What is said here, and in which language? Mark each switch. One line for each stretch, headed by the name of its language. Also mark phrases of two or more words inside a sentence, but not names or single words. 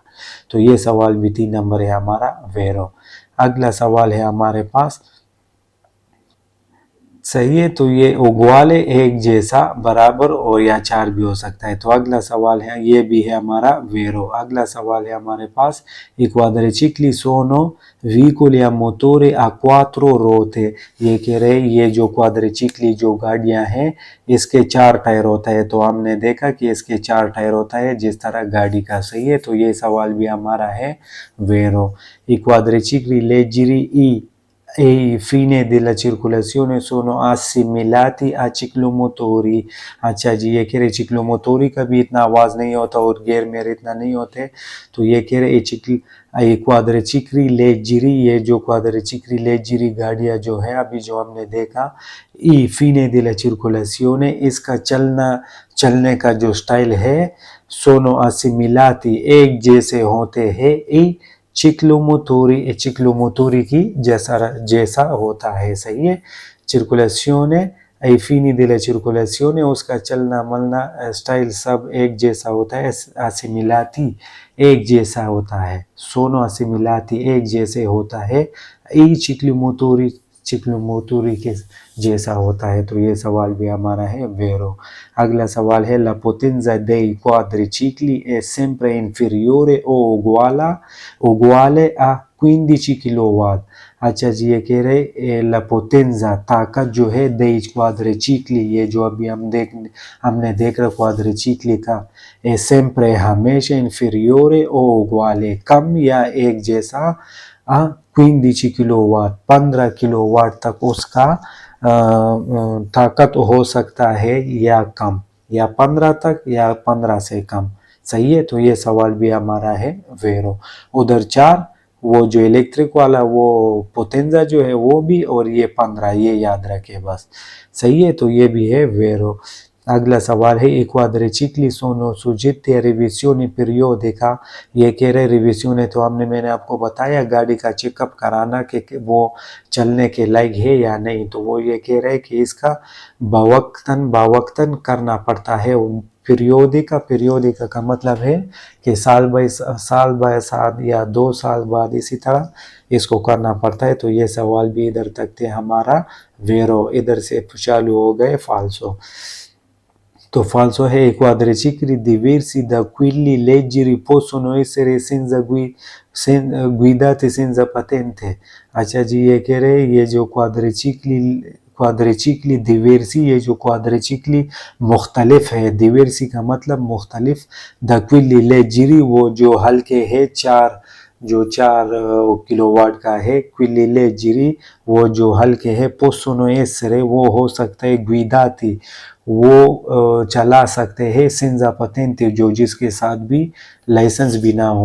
Hindi: तो ये सवाल भी 3 नंबर है हमारा वेरो। अगला सवाल है हमारे पास, सही है, तो ये उगवाले एक जैसा, बराबर और या 4 भी हो सकता है। तो अगला सवाल है, ये भी है हमारा वेरो। अगला सवाल है हमारे पास,
Italian: i quadricicli sono veicoli a motore a 4 ruote।
Hindi: ये कह रहे ये जो क्वाड्रिचिकली जो गाड़ियां हैं इसके 4 टायर होता है। तो हमने देखा कि इसके 4 टायर होता है जिस तरह गाड़ी का, सही है। तो ये सवाल भी हमारा है वेरो।
Italian: i quadricicli leggeri e i fine della circolazione sono assimilati a ciclomotori।
Hindi: अच्छा जी, ये कह रहे चिक्लोमोटोरी का भी इतना आवाज़ नहीं होता और गेयर मेरे इतना नहीं होते। तो ये कह रहे
Italian: quadricicli leggeri,
Hindi: ये जो
Italian: quadricicli leggeri
Hindi: गाड़ियाँ जो है अभी जो हमने देखा,
Italian: ai fini della circolazione,
Hindi: इसका चलने का जो स्टाइल है,
Italian: sono assimilati,
Hindi: एक जैसे होते हैं,
Italian: i ciclomotori, ciclomotori
Hindi: की जैसा होता है, सही है।
Italian: circolazione ai fini della circolazione,
Hindi: उसका चलना मलना स्टाइल सब एक जैसा होता है। असिमिलाती एक जैसा होता है,
Italian: sono assimilati
Hindi: एक जैसे होता है,
Italian: i ciclomotori ciclomotori
Hindi: के जैसा होता है। तो ये सवाल भी हमारा है वेरो। अगला सवाल है
Italian: la potenza dei quadricicli è sempre inferiore o uguale a 15 किलोवाट।
Hindi: अच्छा जी, ये कह रहे
Italian: la potenza,
Hindi: ताकत जो है
Italian: dei quadricicli,
Hindi: ये जो अभी हमने देखा क्वाड्रिचिकली का,
Italian: è sempre हमेशा inferiore o uguale,
Hindi: कम या एक जैसा, 15 किलोवाट, 15 किलोवाट तक उसका ताकत हो सकता है, या कम, या 15 तक या 15 से कम, सही है। तो ये सवाल भी हमारा है वेरो। उधर 4 वो जो इलेक्ट्रिक वाला वो पोटेंजा जो है वो भी, और ये 15, ये याद रखे बस, सही है। तो ये भी है वेरो। अगला सवाल है
Italian: quadricicli sono soggetti a revisione periodica।
Hindi: ये कह रहे रिविजन है, तो मैंने आपको बताया गाड़ी का चेकअप कराना कि वो चलने के लायक है या नहीं। तो वो ये कह रहे कि इसका बावक्तन करना पड़ता है। पीरियोडिका का मतलब है कि साल बाय साल या 2 साल बाद इसी तरह इसको करना पड़ता है। तो ये सवाल भी इधर तक थे हमारा वेरो। इधर से चालू हो गए फाल्सो।
Italian: तो falso è quadricicli diversi da quelli leggeri possono essere guidati senza patente।
Hindi: अच्छा जी, ये कह रहे ये जो क्वाड्रिचिकली diversi, ये जो क्वाड्रिचिकली मुख्तलिफ है, diversi का मतलब मुख्तलिफ,
Italian: da quelli leggeri
Hindi: वो जो हल्के है, 4 किलोवाट का है,
Italian: quili leggeri
Hindi: वो जो हल्के है,
Italian: possono essere
Hindi: वो हो सकता है, guidati वो चला सकते हैं,
Italian: senza patente
Hindi: जो जिसके साथ भी लाइसेंस भी ना हो।